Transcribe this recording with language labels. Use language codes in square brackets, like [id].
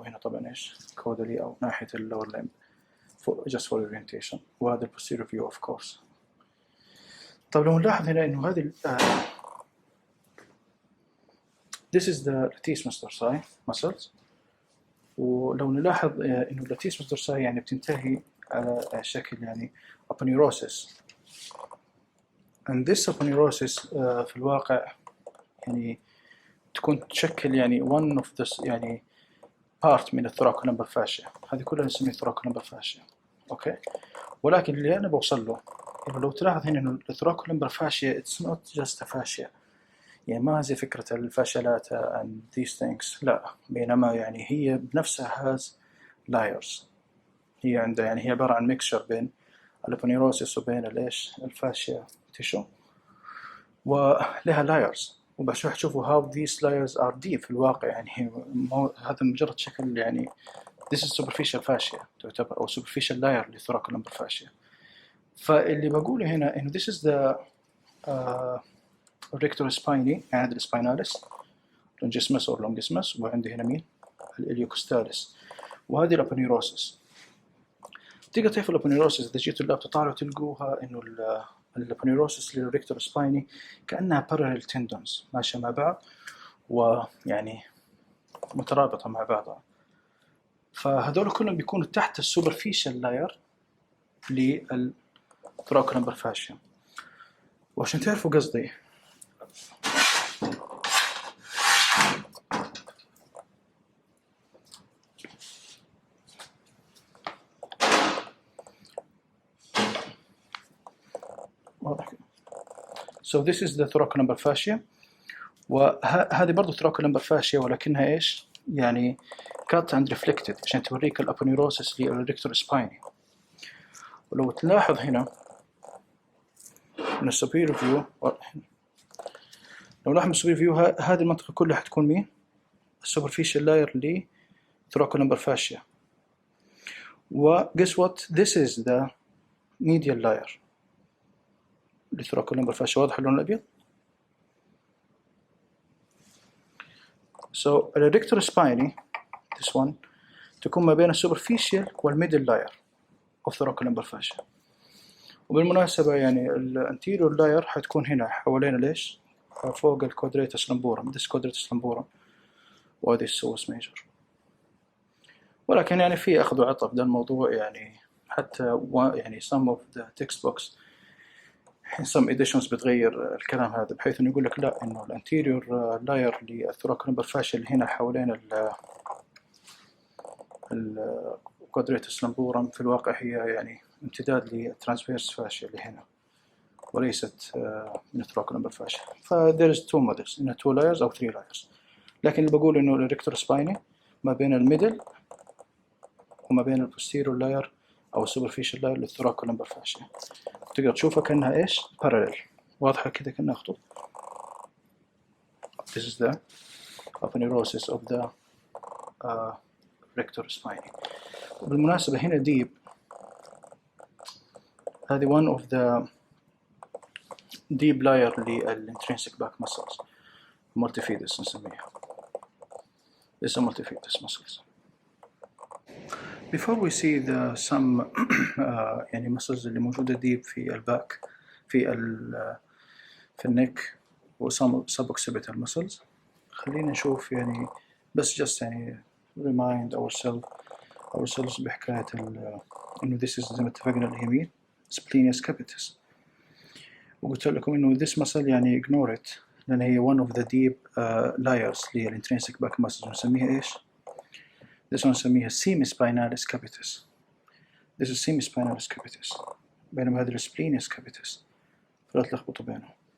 [ar] وهنا طبعا إيش [en] caudally أو ناحية lower limb just for orientation. وهذا posterior view of course. [ar] طب لو نلاحظ هنا إنه هذه [en] this is the latissimus dorsi muscles. [ar] ولو نلاحظ إنه latissimus dorsi يعني بتنتهي على شكل يعني aponeurosis. [en] And this aponeurosis [ar] في الواقع يعني تكون تشكل يعني one of the يعني part من thoracolumbar fascia. هذه كلها نسميها thoracolumbar fascia. أوكي. ولكن اللي أنا بوصل له إنه لو تلاحظ هنا إنه thoracolumbar fascia [en] it's not just a fascia. [ar] يعني ما زي فكرة الفاشلات [en] and these things. [ar] لا. بينما يعني هي بنفسها has layers. هي عندها يعني هي عبارة عن mixture بين الأبونيروسيس وبين الإيش الفاشيا تيشو. ولها layers. وبس راح تشوفوا [en] how these layers are deep [ar] في الواقع يعني هذا مجرد شكل يعني [en] this is superficial fascia [ar] تعتبر أو superficial layer للthoracolumbar fascia. فاللي بقوله هنا إنه [en] this is the rector spinae يعني الspinalis longismus or longismus. [ar] وعندي هنا مين الإليوكوستاليس. وهذه الأبونيروسيس. تقدر تعرف الأبونيروسيس إذا جيتوا اللاب تطالعوا تلقوها إنه الأبونيروسيس للريكتور سبايني كأنها parallel tendons ماشية مع بعض ويعني مترابطة مع بعضها. فهذول كلهم بيكونوا تحت السوبرفيشال لاير للثراكولمبر فاشيا. وعشان تعرفوا قصدي [en] So this is the thoracolumbar fascia. [ar] وهذه برضو thoracolumbar fascia ولكنها ايش؟ يعني [en] cut and reflected [ar] عشان توريك الابونيروسس للريكتور سبايني. ولو تلاحظ هنا من السوبيريور فيو، لو لاحظ من السوبيريور فيو هذه المنطقة كلها حتكون مين؟ السوبرفيشال لاير ل thoracolumbar fascia. [en] و guess what? This is the medial layer للثراكولمبر fascia. [ar] واضح اللون الأبيض؟ So الريكتور سبايني this one تكون ما بين السوبرفيشال والميدل لاير of thoracolumbar fascia. وبالمناسبة يعني الانتيريور لاير حتكون هنا حوالين ليش؟ فوق الكوادريتس لامبورم، this كوادريتس لامبورم وهذه السوس ميجر. ولكن يعني في أخذ وعطاء في ده الموضوع، يعني حتى يعني [en] some of the textbooks in some editions [ar] بتغير الكلام هذا بحيث إنه يقول لك لا إنه الانتيريور لاير للثراكولمبر فاشيا اللي هنا حوالين الكوادريتس لامبورم في الواقع هي يعني امتداد للترانسفيرس فاشيا اللي هنا وليست من الثراكولمبر فاشيا. ف [en] there is two models [ar] إنه 2 layers أو 3 layers. لكن اللي بقول إنه الريكتور سبايني ما بين الميدل وما بين البوستيريور لاير أو السوبرفيشال لاير للثراكولمبر فاشيا. تقدر تشوفها كأنها إيش؟ parallel، واضحة كده كأنها خطوط. [en] This is the aponeurosis of the rector spine. [ar] وبالمناسبة هنا deep، هذه one of the deep layer للintrinsic back muscles multifidus نسميها. [en] This is multifidus muscles. Before we see the some يعني muscles [ar] اللي موجودة [en] deep في الباك في النك و some suboccipital muscles، خلينا نشوف يعني بس just يعني remind ourselves بحكاية إنه this is زي ما اتفقنا اللي هي مين؟ splenius capitis. [ar] وقلت لكم إنه this muscle يعني ignore it لأن هي [en] one of the deep layers [ar] للintrinsic back muscles نسميها إيش؟ this one نسميها semispinalis capitis. [en] this is semispinalis capitis، بينما هذا splenius capitis، [ar] فلا تلخبطوا بينهم.